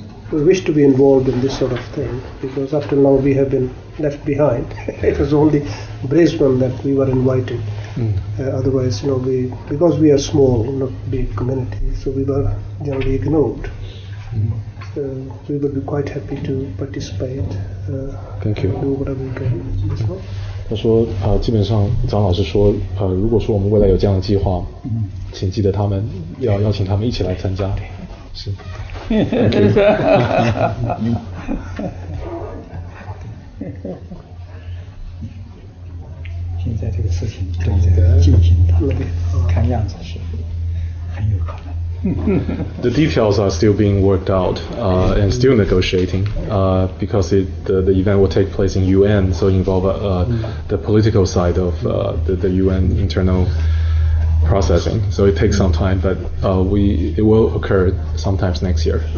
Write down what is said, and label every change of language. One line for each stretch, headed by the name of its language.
English: We wish to be involved in this sort of thing, because up till now we have been left behind. It was only Brisbane that we were invited. Otherwise, because we are small, not big community, so we were generally ignored. So we would be quite happy to participate. Thank you. Do whatever we can.
Chinese: 他说基本上张老师说如果说我们未来有这样的计划，请记得他们要邀请他们一起来参加。是。现在这个事情正在进行当中，看样子是很有可能。
English: The details are still being worked out and still negotiating because the event will take place in UN, so involve the political side of the UN internal processing. So it takes some time, but it will occur sometimes next year.